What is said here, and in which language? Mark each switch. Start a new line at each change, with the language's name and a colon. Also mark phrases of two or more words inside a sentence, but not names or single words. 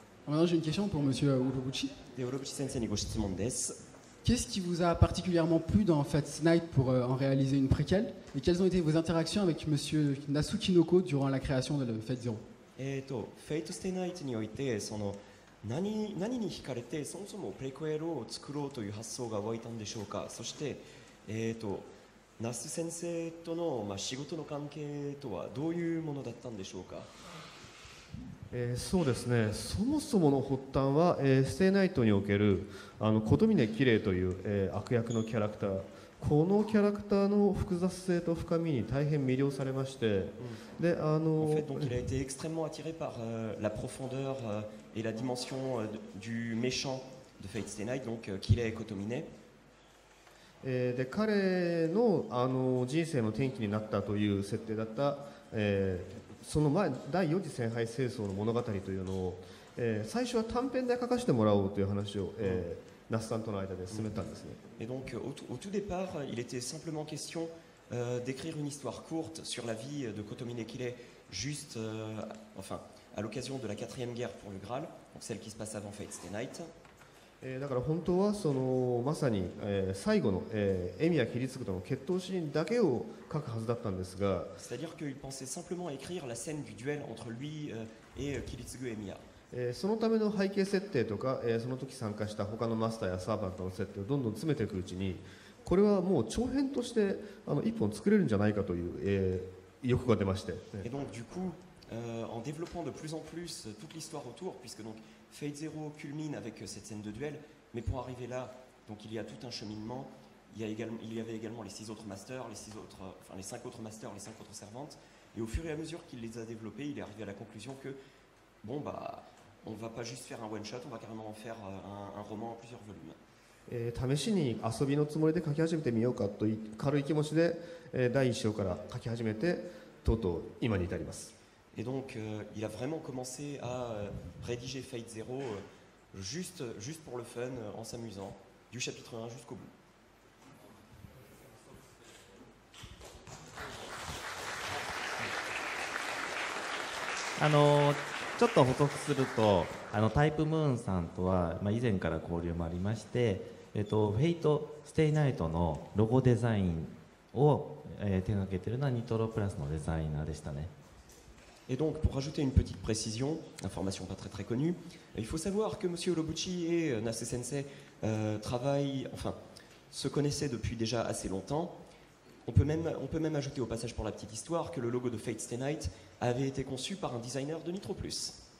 French: Maintenant, j'ai une question pour Monsieur Urobuchi.
Japanese: で、オロブチ先生にご質問です。
French: Qu'est-ce qui vous a particulièrement plu dans Fate Night pour en réaliser une préquelle? Et quelles ont été vos interactions avec Monsieur Nasuki Noko durant la création de Fate Zero?
Japanese: フェイト・ステイ・ナイトにおいてその何に惹かれてそもそもプレクエルを作ろうという発想が湧いたんでしょうか。そして那須先生との、仕事の関係とはどういうものだったんでしょうか。そうですね、そもそもの発端は、ステイナイトにおける琴峰綺麗という、悪役のキャラクター、このキャラクターの複雑性と深みに大変魅了されまして、で
French: En fait, donc, il a été extrêmement attiré par la profondeur et la dimension du méchant de Fate Stay Night, donc Kirei Kotomine.
Japanese: で彼の人生の転機になったという設定だった、その前第4次戦敗戦争の物語というのを、最初は短編で書かせてもらおうという話を、那須さんとの間で進めたんですね。
French: Et donc au tout départ, il était simplement question d'écrire une histoire courte sur la vie de Kotomine Kirei, juste enfin à l'occasion de la 4e guerre pour le Graal, donc celle qui se passe avant Fate Stay Night.
Japanese: だから本当はそのまさに、最後の、エミヤキリツグとの決闘シーンだけを書くはずだったんですが、
French: C'est-à-dire qu'il pensait simplement écrire la scène du duel entre lui et Kiritsugu Emiya.
Japanese: そのための背景設定とか、その時参加した他のマスターやサーバントの設定をどんどん詰めていくうちに、これはもう長編として一本作れるんじゃないかという、意欲が出まして、
French: Et donc du coup, en développant de plus en plus toute l'histoire autour, puisque donc Fate Zero culmine avec cette scène de duel, mais pour arriver là, donc il y a tout un cheminement. Il y avait également les 5 autres masters, les 5 autres masters, les 5 autres servantes. Et au fur et à mesure qu'il les a développés, il est arrivé à la conclusion que bon bah on va pas juste faire un
English: one shot,
French: on va carrément en faire un roman en plusieurs volumes.
Japanese: 試しに遊びのつもりで書き始めてみようかという軽い気持ちで、第1章から書き始めてとうとう今に至ります。
French: Et donc il a vraiment commencé à rédiger Fate Zero juste pour le fun, en s'amusant, du chapitre 1 jusqu'au bout.
Japanese: ちょっと補足するとタイプムーンさんとは、以前から交流もありまして、フェイトステイナイトのロゴデザインを、手掛けているのはニトロプラスのデザイナーでしたね。
French: Et donc, pour rajouter une petite précision, information pas très connue, il faut savoir que M. Urobuchi et Nase Sensei se connaissaient depuis déjà assez longtemps. On peut même ajouter au passage pour la petite histoire que le logo de Fate Stay Night avait été conçu par un designer de Nitro Plus.